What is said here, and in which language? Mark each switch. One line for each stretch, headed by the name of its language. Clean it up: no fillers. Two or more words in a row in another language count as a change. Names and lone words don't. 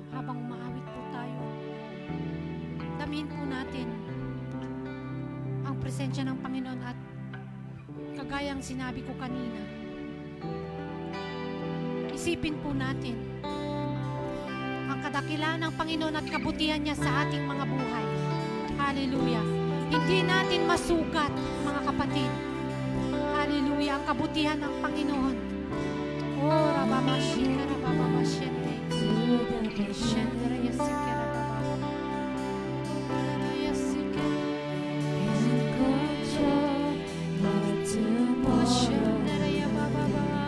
Filipino: Habang umaawit po tayo, damihin po natin ang presensya ng Panginoon at kagayang sinabi ko kanina, isipin po natin ang kadakilaan ng Panginoon at kabutihan niya sa ating mga buhay. Hallelujah. Hindi natin masukat, mga kapatid. Hallelujah. Ang kabutihan ng Panginoon. Oh, rababashika, rababashende. Shendra yasika, rabababa. Yasika. Shendra yabababa.